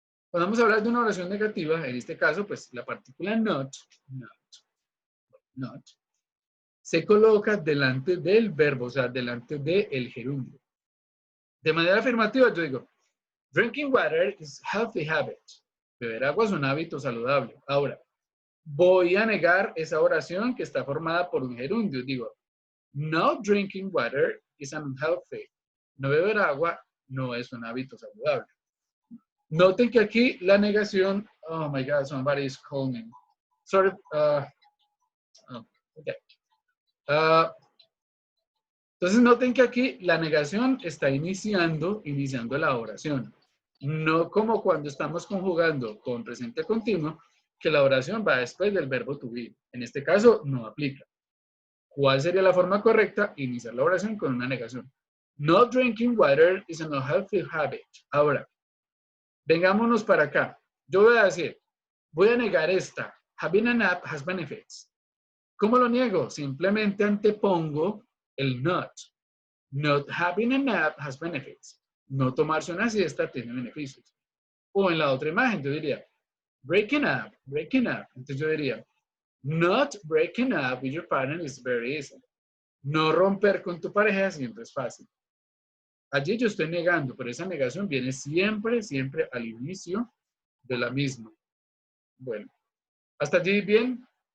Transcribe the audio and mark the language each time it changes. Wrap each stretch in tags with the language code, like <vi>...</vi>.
<es>Cuando vamos a hablar de una oración negativa, en este caso, pues la partícula not, se coloca delante del verbo, o sea, delante del gerundio. De manera afirmativa, yo digo,</es> <en>drinking water is a healthy habit.</en> <es>Beber agua es un hábito saludable. Ahora, voy a negar esa oración que está formada por un gerundio. Digo,</es> <en>not drinking water is unhealthy.</en> <es>No beber agua no es un hábito saludable. Noten que aquí la negación,</es> <en>oh my God, somebody is calling. Sorry, okay.</en> <es>Entonces noten que aquí la negación está iniciando la oración. No como cuando estamos conjugando con presente continuo, que la oración va después del verbo to be. En este caso no aplica. ¿Cuál sería la forma correcta? Iniciar la oración con una negación.</es> <en>Not drinking water is an unhealthy habit.</en> <es>Ahora, vengámonos para acá. Yo voy a decir, voy a negar esta.</es> <en>Having a nap has benefits.</en> <es>¿Cómo lo niego? Simplemente antepongo el not.</es> <en>Not having a nap has benefits.</en> <es>No tomarse una siesta tiene beneficios. O en la otra imagen yo diría, breaking up. Entonces yo diría,</es> <en>not breaking up with your partner is very easy.</en> <es>No romper con tu pareja siempre es fácil. Allí yo estoy negando, pero esa negación viene siempre al inicio de la misma. Bueno, hasta allí bien.</es>